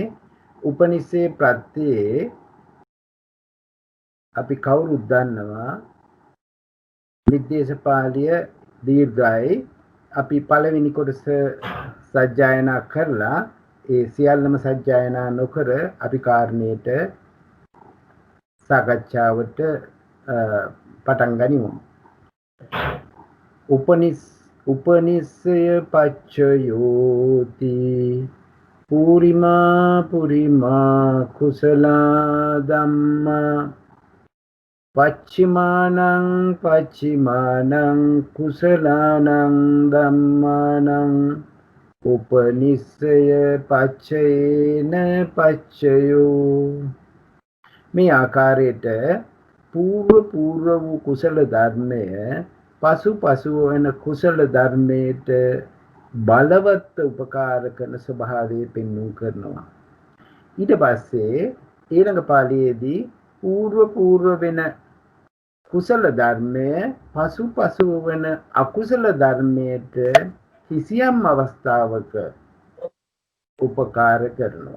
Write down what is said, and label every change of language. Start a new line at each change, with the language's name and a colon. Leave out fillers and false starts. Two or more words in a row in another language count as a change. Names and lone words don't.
Sinhala: උපනිෂේ ප්‍රත්‍යයේ අපි කවුරුත් දන්නවා නිर्देश පාළිය දීර්ඝයි. අපි පළවෙනි කොටස සජ්ජායනා කරලා ඒ සියල්ලම සජ්ජායනා නොකර අපි කාරණේට සාකච්ඡාවට පටන් ගනිමු.
Pali: උපනිස්සය පච්චයෝති පුරිමා කුසලා ධම්මා පච්චිමානං කුසලානං ධම්මානං උපනිස්සය පච්චයේන පච්චයෝ.
Sinhala: මේ ආකාරයට పూర్ව වූ කුසල ධර්මය පසු වෙන කුසල ධර්මයට බලවත් උපකාර කරන ස්වභාවය පෙන්වු කරනවා. ඊට පස්සේ ඊළඟ පාළියේදී పూర్ව වෙන කුසල ධර්මය පසු වෙන අකුසල ධර්මයට කිසියම් අවස්ථාවක උපකාර කරනවා.